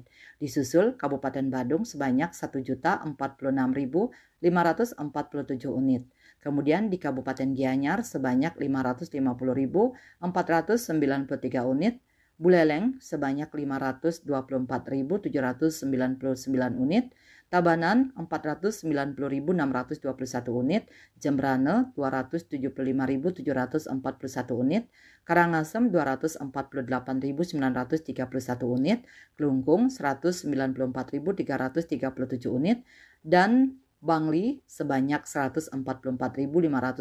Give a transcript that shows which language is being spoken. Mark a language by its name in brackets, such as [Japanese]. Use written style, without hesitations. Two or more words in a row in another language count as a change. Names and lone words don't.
[Indonesian] Disusul Kabupaten Badung sebanyak 1.046.547 unit. Kemudian di Kabupaten Gianyar sebanyak 550.493 unit, Buleleng sebanyak 524.799 unit, Tabanan 490.621 unit, Jembrane 275.741 unit, Karangasem 248.931 unit, Klungkung 194.337 unit, dan Bangli sebanyak 144.545 unit.